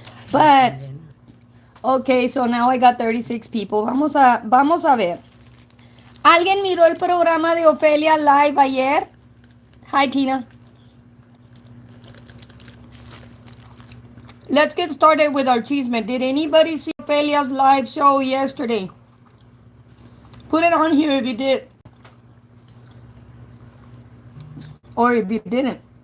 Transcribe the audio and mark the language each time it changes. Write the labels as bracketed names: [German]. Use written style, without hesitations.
[English] But, okay, so now I got 36 people. [Spanish] Vamos a ver. ¿Alguien miró el programa de Ofelia Live ayer? [English] Hi, Tina. Let's get started with our chisme. Did anybody see Ofelia's live show yesterday? Put it on here if you did. Or if you didn't.